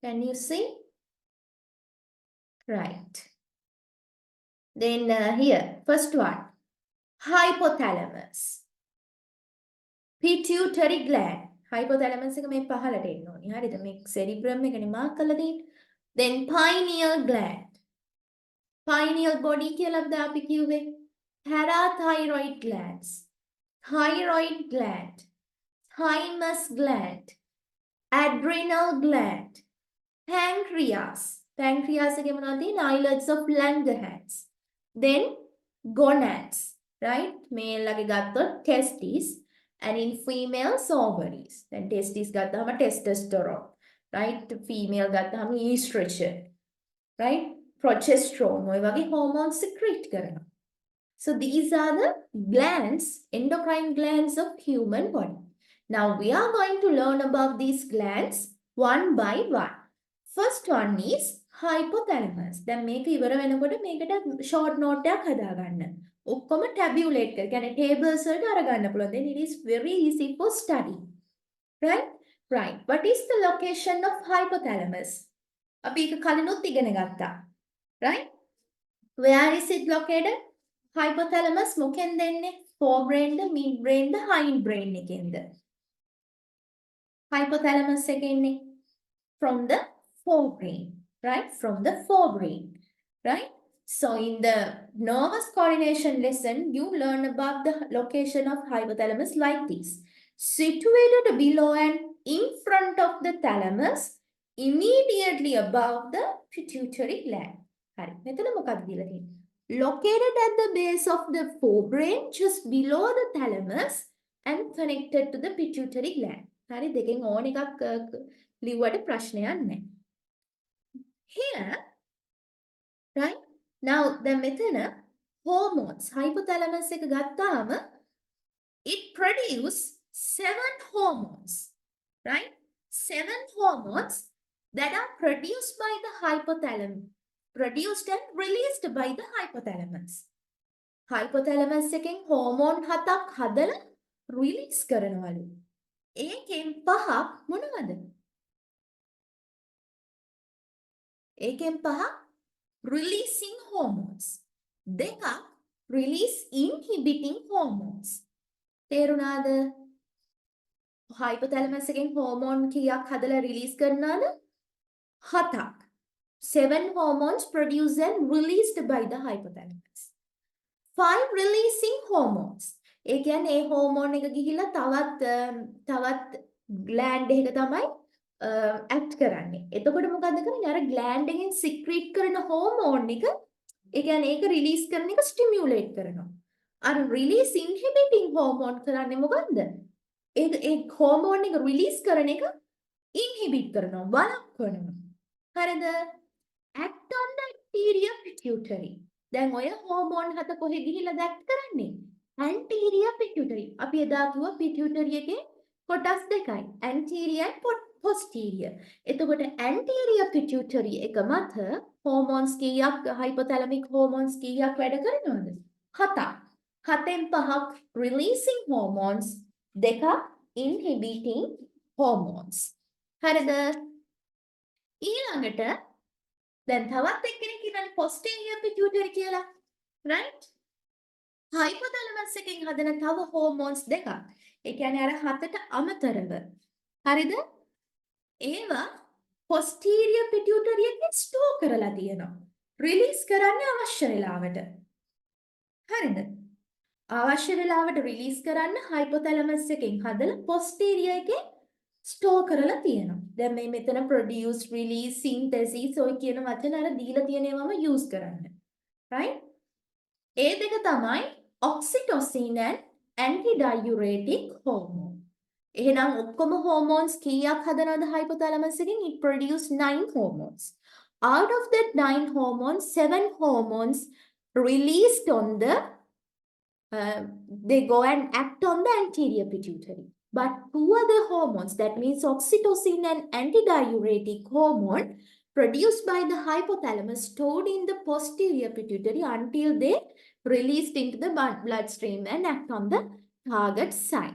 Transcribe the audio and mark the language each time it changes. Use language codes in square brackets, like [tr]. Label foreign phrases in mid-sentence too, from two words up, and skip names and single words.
[en] Can you see? Right. Then here, first one, hypothalamus. Pituitary gland. [si] Hypothalamus එක මේ පහළට එන්න ඕනේ. හරිද? මේ cerebrum එකනේ mark කරලා තියෙන්නේ. [en] Then pineal gland. Pineal body [si] කියලාද අපි කිව්වේ? [en] Parathyroid glands. Thyroid gland. Thymus gland. Adrenal gland. [si] Pancreas. Pancreas එකේ මොනවද තියෙන්නේ? [en] Islets of Langerhans. Then gonads. Right? Male [si] ලගේ ගත්තොත් [en] testes. And in females, ovaries. Then testes ගත්තාම testosterone. Right? Female ගත්තාම estrogen. Right? Progesterone. [si] ඔය වගේ [en] hormones secrete [si] කරනවා. [en] So these are the glands, endocrine glands of human body. Now we are going to learn about these glands one by one. First one is hypothalamus. [si] දැන් මේක ඉවර වෙනකොට මේකට [en] short note [si] එකක් හදාගන්න. ඔක්කොම tabulate කර. කියන්නේ tables වලට අරගන්න පුළුවන්. [en] Then it is very easy for study. Right? Right. What is the location of hypothalamus? [si] අපි ඒක කලිනුත් ඉගෙන ගත්තා. [en] Right? Where is it located? Hypothalamus [si] මොකෙන්ද එන්නේ? [en] forebrain, midbrain, hindbrain එකෙන්ද? Hypothalamus [si] එක එන්නේ [en] from the forebrain, right? From the forebrain, right? So in the nervous coordination lesson, you learn about the location of hypothalamus like this. Situated below and in front of the thalamus, immediately above the pituitary gland. [si] හරි. මෙතන මොකක්ද කියලා තියෙන්නේ? [en] Located at the base of the forebrain, just below the thalamus and connected to the pituitary gland. [si] හරි. දෙකෙන් ඕන එකක් ලිව්වට ප්‍රශ්නයක් නැහැ. [en] Here, right? Now, the මෙතන hormones, hypothalamus [si] එක ගත්තාම [en] it produce 7 hormones, right? 7 hormones that are produced by the hypothalamus, produced and released by the hypothalamus. [si] Hypothalamus එකෙන් hormone 7ක් හදලා release කරනවලු. ඒකෙන් 5ක් මොනවද? ඒකෙන් 5ක් [en] releasing hormones. [si] දෙකක් [en] release inhibiting hormones. [si] තේරුණාද? hypothalamus එකෙන් hormone කීයක් හදලා release කරනවද? 7ක්. [en] 7 hormones produced and released by the hypothalamus. 5 releasing hormones. [si] ඒ කියන්නේ ඒ hormone එක ගිහිල්ලා තවත් gland එකක තමයි act කරන්නේ. එතකොට මොකද්ද කරන්නේ? අර gland එකෙන් secrete කරන hormone එක ඒ කියන්නේ ඒක release කරන එක stimulate කරනවා. අර [en] release inhibiting hormone [si] කරන්නේ මොකද්ද? ඒ hormone එක release කරන එක inhibit කරනවා, වළක්වනවා. හරිද? [en] Act on the anterior pituitary. [si] දැන් ඔය hormone 7 කොහෙ ගිහිල්ලාද act කරන්නේ? [en] Anterior pituitary. [si] අපි එදා කිව්වා pituitary එකේ කොටස් දෙකයි. [en] Anterior and posterior. [si] එතකොට [en] anterior pituitary [si] එක මත hormones කීයක් [en] hypothalamic hormones [si] කීයක් වැඩ කරනවද? 7ක්. 7න් 5ක් [en] releasing hormones, [si] දෙකක් [en] inhibiting hormones. [si] හරිද? ඊළඟට දැන් තවත් එක්කෙනෙක් ඉන්නනේ [en] posterior pituitary [si] කියලා. right? hypothalamus එකෙන් හදන තව hormones දෙකක්. ඒ කියන්නේ අර 7ට අමතරව. හරිද? ඒවා [en] posterior pituitary [si] එකෙන් store කරලා තියෙනවා. release කරන්න අවශ්‍ය වෙලාවට. හරිද? අවශ්‍ය වෙලාවට release කරන්න hypothalamus එකෙන් හදලා posterior එකේ store කරලා තියෙනවා. දැන් මේ මෙතන [en] produce, release, synthesis [si] ඔය කියන වචන අර දීලා තියෙනවම use කරන්න. right? ඒ දෙක තමයි [en] oxytocin and antidiuretic hormone. [si] එහෙනම් ඔක්කොම hormones කීයක් හදනවද hypothalamus එකෙන්? [en] It produce 9 hormones. Out of that 9 hormones, 7 hormones released on the they go and act on the anterior pituitary. But 2 other hormones, that means oxytocin and antidiuretic hormone, produced by the hypothalamus, stored in the posterior pituitary until they released into the bloodstream and act on the target site.